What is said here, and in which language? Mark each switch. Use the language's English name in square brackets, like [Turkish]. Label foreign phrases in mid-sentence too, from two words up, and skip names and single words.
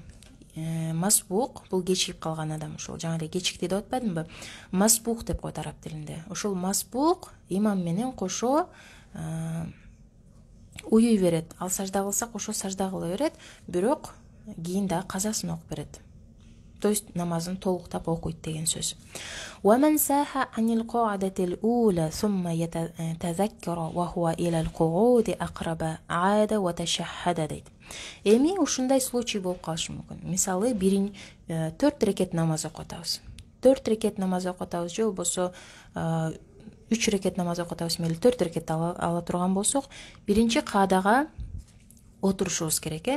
[Kyrgyz] Масбук бул кечигип калган адам, ушул жаңы эле кечикти деп атпадымбы? Масбук деп коет араб тилинде. Ушул масбук имам менен кошо уюй берет. Ал сажда кылса кошо сажда кыла берет, бирок кийин да казасын окуп берет. [Russian] То есть [Kyrgyz] намазын толуктап окуйт деген сөз. [Arabic] ومن ساح عن القاعدة الأولى ثم يتذكر وهو إلى القعود أقرب عاد وتشهد дейт. [Kyrgyz] Эми ушундай случай болуп калышы мүмкүн. Мисалы, 4 рекет намаз окуп атабыз. 4 рекет намаз окуп атабыз же болбосо 3 рекет намаз окуп атабыз, мейли 4 рекет ала турган болсок, биринчи каадага отурушубуз керек.